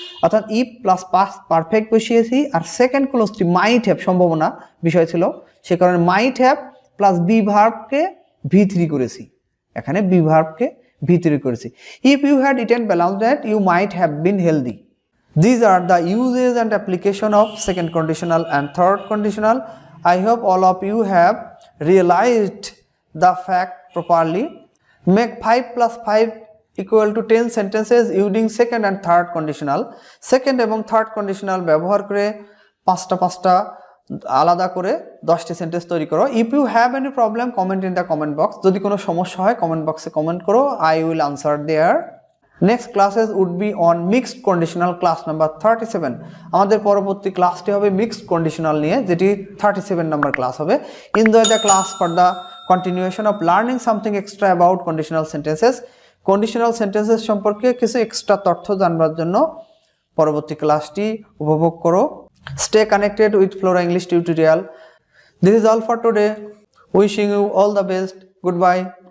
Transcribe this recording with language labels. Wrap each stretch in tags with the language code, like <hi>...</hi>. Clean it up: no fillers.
<bn>অর্থাৎ if plus past perfect বসিয়েছি আর second ক্লোজটি might have সম্ভাবনা বিষয় ছিল, সে কারণে might have plus B ভার্বকে V3 করেছি, এখানে বি ভার্বকে V3 করেছি।</bn> <en>If you had eaten balance diet you might have been healthy. These are the uses and application of second conditional and third conditional. I hope all of you have realized the fact properly. Make 5 plus 5 equal to 10 sentences using second and third conditional.</en> <bn>Second এবং third conditional ব্যবহার করে পাঁচটা আলাদা করে 10টি sentence তৈরি করো।</bn> <en>If you have any problem, comment in the comment box.</en> <bn>যদি কোনো সমস্যা হয় কমেন্ট বক্সে কমেন্ট করো,</bn> <en>I will answer there. Next classes would be on mixed conditional, class number 37.</en> <bn>আমাদের পরবর্তী ক্লাসটি হবে mixed conditional নিয়ে, যেটি 37 নম্বর ক্লাস হবে।</bn> <en>Enjoy the class for the continuation of learning something extra about conditional sentences.</en> <bn>Conditional sentences সম্পর্কে কিছু extra তথ্য জানবার জন্য পরবর্তী ক্লাসটি উপভোগ করো।</bn> <en>Stay connected with Flora English tutorial. This is all for today. Wishing you all the best. Goodbye.</en>